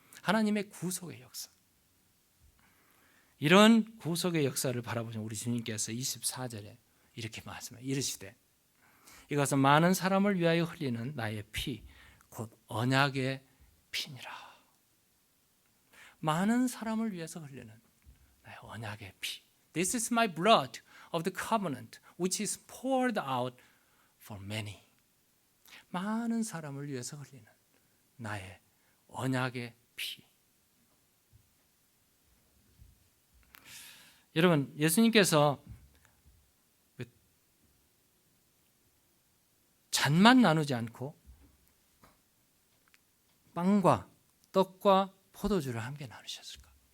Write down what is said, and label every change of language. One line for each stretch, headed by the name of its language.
Korean: 하나님의 구속의 역사. 이런 구속의 역사를 바라보신 우리 주님께서 24절에 이렇게 말씀해요. 이르시되 이것은 많은 사람을 위하여 흘리는 나의 피, 곧 언약의 피니라. 많은 사람을 위해서 흘리는 나의 언약의 피.
English: This is my blood of the covenant, which is poured out for many.
Korean: 많은 사람을 위해서 흘리는 나의 언약의 피. 여러분, 예수님께서 잔만 나누지 않고 빵과 떡과 포도주를 함께 나누셨을까?